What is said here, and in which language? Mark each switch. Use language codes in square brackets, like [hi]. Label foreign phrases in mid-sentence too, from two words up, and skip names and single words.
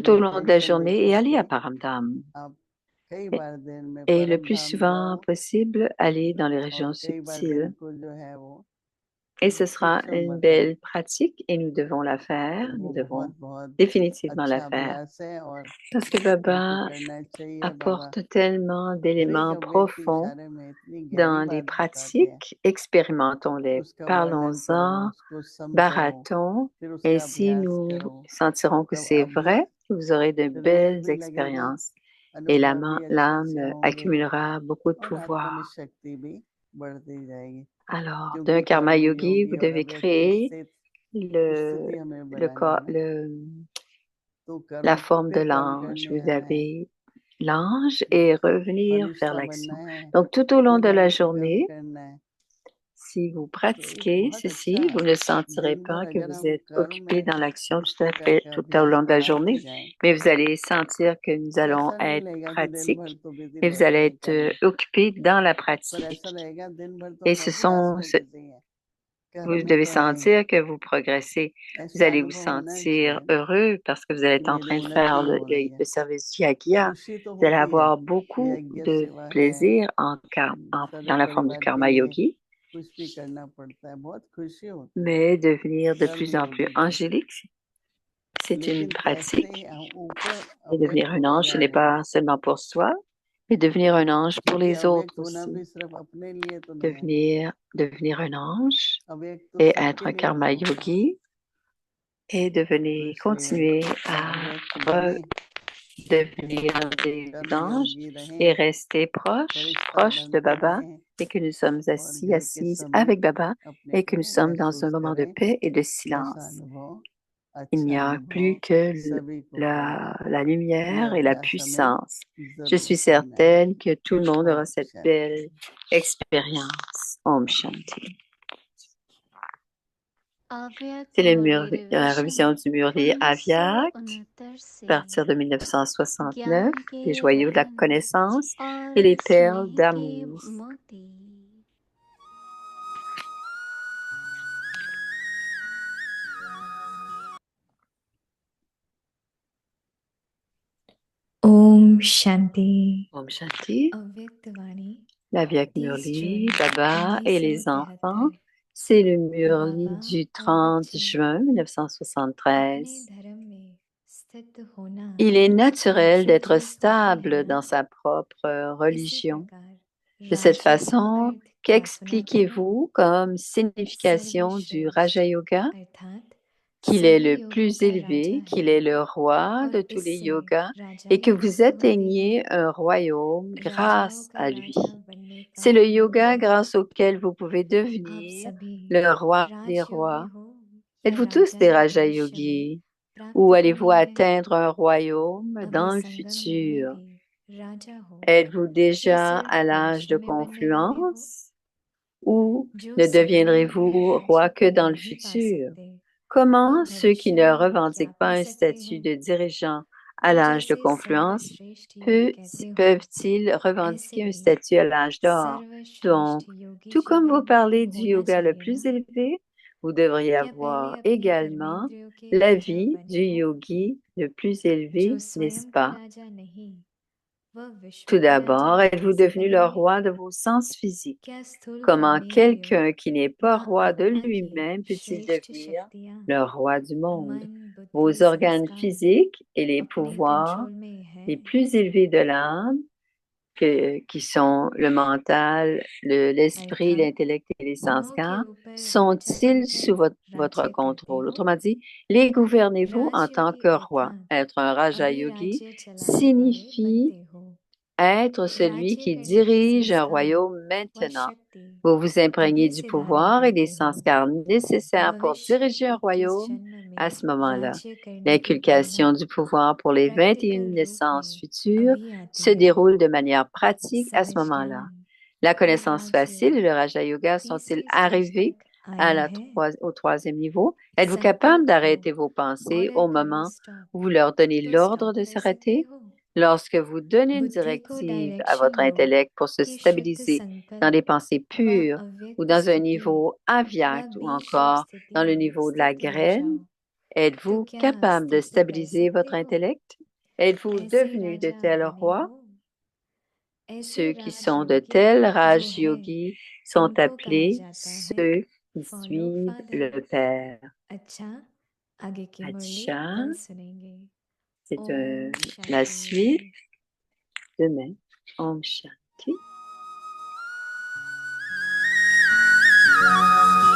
[fr] tout [hi] अभी [fr] au long de la [hi] टेंशन [fr] journée [hi] लेकर [fr] et allez [hi] के [fr] à Paramdam. [hi] आप कई बार दिन में [fr] Et le [hi] परम [fr] plus [hi] धाम [fr] souvent [hi] जाओ [fr] possible, aller dans les [hi] और [fr] régions [hi] कई बार दिन [fr] subtiles. [hi] को जो है वो [fr] Et ce sera [hi] सूक्ष्म [fr] une [hi] वतन, [fr] belle pratique et nous devons la faire. Nous [hi] वो [fr] devons [hi] बहुत बहुत [fr] définitivement la [hi] अच्छा [fr] faire. [hi] अभ्यास है और [fr] Parce que [hi] हमको Baba करना चाहिए। बाबा [fr] apporte tellement [hi] हर एक [fr] d'éléments [hi] व्यक्ति [fr] profonds [hi] इशारे में इतनी गहरी [fr] dans les [hi] बात बताते हैं [fr] pratiques. [hi] कि [fr] Expérimentons-les. [hi] उसका वर्णन करो, [fr] Parlons-en, [hi] उसको समझो, [fr] baratons. [hi] फिर उसका [fr] Ainsi, [hi] अभ्यास [fr] nous [hi] करो, [fr] sentirons que [hi] तब [fr] c'est [hi] अभ्यास, [fr] vrai, que vous aurez de [hi] फिर हमें [fr] belles [hi] भी लगेगा, [fr] expériences. Et [hi] अनुभव भी अच्छे [fr] l'âme [hi] से होंगे [fr] accumulera beaucoup de [hi] और आत्मा में [fr] pouvoir. [hi] शक्ति भी बढ़ती जाएगी, [fr] Alors, d'un [hi] क्योंकि [fr] karma [hi] कर्म [fr] yogi, vous [hi] योगी और [fr] devez [hi] अव्यक्त [fr] créer [hi] स्थिति हमें [fr] le, [hi] बनानी है [fr] corps, [hi] ना। तो [fr] la [hi] कर्म [fr] forme de [hi] फिर कर्म [fr] l'ange. [hi] करने [fr] Vous [hi] आना है, [fr] avez l'ange et revenir vers [hi] फरिश्ता बनना [fr] l'action. [hi] है, [fr] Donc, tout au long [hi] फिर [fr] de la [hi] आगे कर्म [fr] journée, [hi] करना है। [fr] si vous [hi] तो एक [fr] pratiquez [hi] बहुत अच्छा, [fr] ceci, vous ne sentirez [hi] दिन [fr] pas [hi] भर [fr] que [hi] अगर [fr] vous [hi] हम [fr] êtes [hi] कर्म [fr] occupé [hi] में [fr] dans l'action [hi] इस [fr] tout à [hi] प्रकार [fr] fait [hi] का [fr] tout au [hi] अभ्यास [fr] long de la [hi] बढ़ाते [fr] journée, [hi] जाएं [fr] mais vous allez sentir que nous [hi] तो [fr] allons [hi] ऐसा नहीं [fr] être [hi] लगेगा कि दिन भर [fr] pratiques [hi] तो बिजी [fr] et vous [hi] रहते [fr] allez [hi] हैं [fr] être [hi] कर्म, [fr] occupé dans la [hi] पर ऐसा [fr] pratique. [hi] लगेगा दिन भर तो [fr] Et [hi] हम अभ्यास में बिजी हैं, [fr] vous [hi] कर्म में [fr] devez [hi] तो है ही। [fr] sentir que vous progressez. Vous [hi] ऐसा [fr] allez vous [hi] अनुभव होना [fr] sentir [hi] चाहिए [fr] heureux parce que vous allez [hi] कि [fr] être en [hi] मेरी [fr] train de [hi] उन्नति [fr] faire [hi] हो रही है। [fr] le service du Yagya. [hi] खुशी तो [fr] Vous allez [hi] होती है [fr] avoir [hi] कि [fr] beaucoup [hi] यज्ञ [fr] de [hi] सेवा है, [fr] plaisir [hi] सारे [fr] dans la forme du [hi] परिवार के [fr] karma [hi] लिए [fr] yogi, [hi] कुछ भी करना पड़ता है, बहुत खुशी होती है [fr] mais devenir de [hi] कर्म [fr] plus en plus [hi] योगी को। [fr] angélique, c'est une [hi] लेकिन कैसे [fr] pratique. [hi] हम ऊपर [fr] Et devenir [hi] अव्यक्त [fr] un [hi] होते [fr] ange, ce [hi] जा [fr] n'est [hi] रहे हैं, [fr] pas seulement pour soi, mais devenir un ange pour [hi] क्योंकि [fr] les autres [hi] अव्यक्त होना [fr] aussi. [hi] भी सिर्फ अपने लिए तो नहीं है ना, [fr] Devenir un ange [hi] अव्यक्त तो [fr] et être [hi] सबके [fr] un [hi] लिए [fr] karma [hi] तो होगा। [fr] yogi et [hi] तो [fr] devenir, [hi] इसलिए [fr] continuer à [hi] अव्यक्त बने, [fr] devenir des [hi] कर्म [fr] anges [hi] योगी [fr] et [hi] रहें, [fr] rester [hi] फरिश्ता [fr] proches de [hi] बनते [fr] Baba [hi] रहें [fr] et que nous sommes [hi] और [fr] assis, [hi] घर के [fr] assises [hi] समीप [fr] avec Baba [hi] अपने [fr] et que [hi] को [fr] nous sommes dans un [hi] महसूस [fr] moment de [hi] करें। [fr] paix et de [hi] ऐसा [fr] silence. [hi] अनुभव, [fr] Il n'y [hi] अच्छा [fr] a plus [hi] अनुभव [fr] que [hi] सभी को करना है, [fr] la [hi] ये [fr] lumière et la [hi] अभ्यास हमें [fr] puissance. Je [hi] जरूर [fr] suis [hi] करना है। [fr] certaine que tout le monde aura [hi] ओम [fr] cette [hi] शांति। [fr] belle expérience. [hi] Om Shanti. [fr] C'est la révision du Murli Avyak, à partir de 1969, les joyaux de la connaissance et les perles d'amour. [hi] Om Shanti. Om Shanti, [fr] Avyaktivani. l'Avyak [en] These Murli, children, [fr] Baba et les enfants, 1973, c'est le Murli [hi] Baba [fr] du [hi] और [fr] 30 [hi] बच्चे [fr] juin [hi] अपने [fr] 1973. [hi] धर्म में स्थित होना [fr] Il est naturel d'être [hi] जो पाते [fr] stable [hi] हैं, [fr] dans sa propre [hi] इसी [fr] religion. [hi] प्रकार [fr] De cette [hi] राजयोग का [fr] façon, [hi] अर्थ क्या सुना था? [fr] qu'expliquez-vous comme signification du Raja [hi] सर्वश्रेष्ठ [fr] Yoga? [hi] अर्थात [fr] Qu'il est [hi] सभी [fr] le [hi] योगों [fr] plus [hi] का राजा [fr] élevé, qu'il [hi] है [fr] est le roi [hi] और [fr] de tous les [hi] इससे [fr] yogas [hi] राजा [fr] et que [hi] योगा [fr] vous [hi] संबंधी [fr] atteignez un royaume [hi] राजाओं [fr] grâce [hi] का [fr] à lui. [hi] राजा बनने [fr] C'est [hi] का [fr] le [hi] योग [fr] yoga [hi] है। [fr] grâce auquel vous pouvez [hi] आप [fr] devenir [hi] सभी [fr] le roi des [hi] राजयोगी [fr] rois. [hi] हो या [fr] Êtes-vous tous [hi] राजा [fr] des [hi] ही [fr] Raja [hi] भविष्य में [fr] Yogis [hi] प्राप्त [fr] ou allez-vous [hi] करना है? [fr] atteindre un royaume [hi] अभी [fr] dans le [hi] संगम युग में [fr] futur? [hi] भी राजा हो [fr] Êtes-vous [hi] या [fr] déjà [hi] सिर्फ [fr] à l'âge [hi] भविष्य [fr] de [hi] में बनने वाले हो? [fr] confluence ou [hi] जो [fr] ne [hi] संगम युग में [fr] deviendrez-vous roi [hi] राज्य [fr] que [hi] को [fr] dans le [hi] नहीं पा [fr] futur? [hi] सकते, वह [fr] Comment ceux qui [hi] भविष्य [fr] ne [hi] में क्या [fr] revendiquent [hi] पा [fr] pas un [hi] सकते [fr] statut [hi] हैं? [fr] de dirigeant à [hi] तो [fr] l'âge de [hi] जैसे [fr] confluence [hi] सर्वश्रेष्ठ योग [fr] peut- [hi] कहते हो, [fr] peuvent-ils [hi] ऐसे [fr] revendiquer un [hi] ही [fr] statut à l'âge d'or? [hi] सर्वश्रेष्ठ [fr] Donc, [hi] योगी [fr] tout comme vous [hi] जीवन [fr] parlez du [hi] होना [fr] yoga le [hi] चाहिए [fr] plus [hi] ना? [fr] élevé, vous devriez [hi] क्या पहले [fr] avoir [hi] अपने [fr] également [hi] कर्मेंद्रियों के [fr] la [hi] राजा [fr] vie [hi] बने [fr] du [hi] हो? [fr] yogi le plus [hi] जो [fr] élevé, n'est-ce [hi] स्वयं का [fr] pas? [hi] राजा नहीं, वह विश्व [fr] Tout [hi] का राजा [fr] d'abord, êtes-vous [hi] कैसे [fr] devenu le [hi] बनेंगे? [fr] roi de vos sens physiques? [hi] क्या स्थूल [fr] Comment [hi] कर्मेंद्रियों [fr] quelqu'un qui n'est pas [hi] व [fr] roi de [hi] आत्मा की [fr] lui-même peut-il [hi] श्रेष्ठ [fr] devenir [hi] शक्तियाँ [fr] le roi du monde? [hi] मन, बुद्धि, [fr] Vos organes [hi] संस्कार [fr] physiques et les [hi] अपने [fr] pouvoirs [hi] कंट्रोल में है? [fr] les plus élevés de l'âme, qui sont le mental, l'esprit, [hi] अर्थात [fr] l'intellect et les [hi] उन्हों के [fr] sanskars, [hi] ऊपर राजा [fr] sont-ils [hi] बनकर [fr] sous votre [hi] राज्य करते [fr] contrôle? [hi] हो? [fr] Autrement dit, les gouvernez-vous en tant [hi] राजयोगी [fr] que roi? [hi] अर्थात [fr] Être un Raja [hi] अभी [fr] Yogi [hi] राज्य चलाने वाले [fr] signifie [hi] बनते हो। [fr] être celui [hi] राज्य [fr] qui [hi] करने की [fr] dirige un [hi] संस्कार [fr] royaume [hi] व [fr] maintenant. [hi] शक्ति [fr] Vous vous imprégnez [hi] अभी [fr] du [hi] से धारण [fr] pouvoir et des [hi] करते हो। [fr] sanskars nécessaires pour [hi] भविष्य [fr] diriger un [hi] के 21 [fr] royaume [hi] जन्म [fr] à [hi] में [fr] ce moment-là. [hi] राज्य करने की [fr] L'inculcation [hi] प्रेरणा [fr] du pouvoir pour les 21 [hi] प्रैक्टिकल रूप [fr] naissances [hi] में [fr] futures [hi] अभी आती [fr] se [hi] है। [fr] déroule de manière pratique à ce [hi] सहज [fr] moment-là. [hi] ज्ञान [fr] La [hi] और [fr] connaissance facile et [hi] राजयोग [fr] le Raja Yoga sont-ils [hi] तीसरे स्टेज [fr] arrivés [hi] तक [fr] à [hi] आया है। [fr] au troisième niveau? Êtes-vous capable [hi] संकल्प हो [fr] d'arrêter vos pensées [hi] और [fr] au [hi] करो [fr] moment [hi] स्टॉप [fr] où vous leur donnez [hi] तो [fr] l'ordre [hi] स्टॉप [fr] de [hi] कर सकते [fr] s'arrêter? [hi] हो। [fr] Lorsque vous donnez une [hi] बुद्धि को [fr] directive à [hi] डायरेक्शन [fr] votre [hi] दो [fr] intellect pour se [hi] कि शुद्ध [fr] stabiliser dans des [hi] संकल्प [fr] pensées [hi] व [fr] pures ou [hi] अव्यक्त [fr] dans un [hi] स्थिति [fr] niveau [hi] व [fr] avyakt ou [hi] बीज रूप [fr] encore [hi] स्थिति [fr] dans le [hi] में [fr] niveau de la [hi] स्थित हो [fr] graine, [hi] जाओ तो [fr] êtes-vous [hi] क्या [fr] capable de [hi] स्थित कर [fr] stabiliser [hi] सकते [fr] votre [hi] हो। [fr] intellect? Êtes-vous [hi] ऐसे [fr] devenu de [hi] राजा [fr] tels [hi] बने [fr] rois? [hi] हो। ऐसे [fr] Ceux qui sont de [hi] राजयोगी [fr] tels [hi] जो [fr] Raj [hi] है [fr] Yogis sont [hi] उनको कहा [fr] appelés [hi] जाता है [fr] ceux qui [hi] फॉलो [fr] suivent [hi] फादर। [fr] le Père. [hi] अच्छा, आगे की मुरली [fr] Acha, [hi] कल सुनेंगे। [fr] c'est [hi] ओम la शांति। [fr] suite demain. [hi] Om Shanti.